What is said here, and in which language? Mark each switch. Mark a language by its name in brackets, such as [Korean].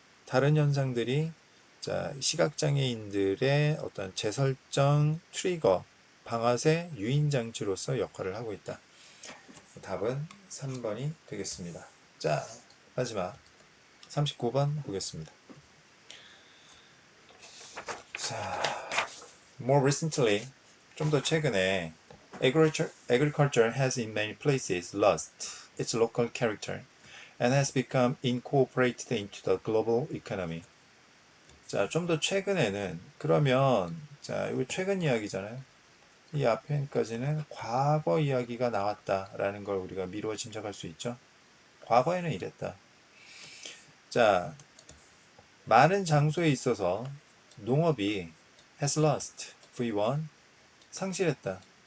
[Korean] 다른 현상들이 자, 시각장애인들의 어떤 재설정 트리거, 방아쇠 유인 장치로서 역할을 하고 있다. 답은 3번이 되겠습니다. 자, 마지막 39번 보겠습니다. [English] 자, more recently, [Korean] 좀 더 최근에 [English] agriculture has in many places lost its local character and has become incorporated into the global economy. [Korean] 자, 좀 더 최근에는 그러면 자, 이거 최근 이야기잖아요. 이 앞에까지는 과거 이야기가 나왔다라는 걸 우리가 미루어 짐작할 수 있죠. 과거에는 이랬다. 자, 많은 장소에 있어서 농업이 [English] has lost, [Korean] V1, 상실했다.